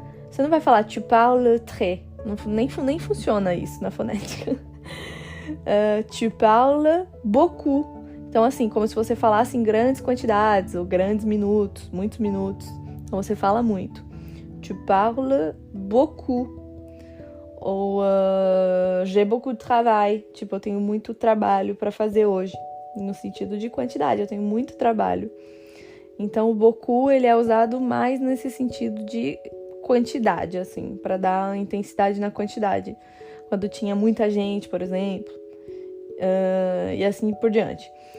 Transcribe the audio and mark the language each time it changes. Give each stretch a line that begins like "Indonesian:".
Portuguese: Você não vai falar
French: tu parles très.
Portuguese: Nem funciona isso na fonética.
French: Tu parles beaucoup.
Portuguese: Então, assim, como se você falasse em grandes quantidades, ou grandes minutos, muitos minutos. Então, você fala muito.
French: Tu parles beaucoup. Ou j'ai beaucoup de travail.
Portuguese: Tipo, eu tenho muito trabalho para fazer hoje. No sentido de quantidade, eu tenho muito trabalho. Então, o beaucoup, ele é usado mais nesse sentido de quantidade, assim, para dar intensidade na quantidade. Quando tinha muita gente, por exemplo. E assim por diante.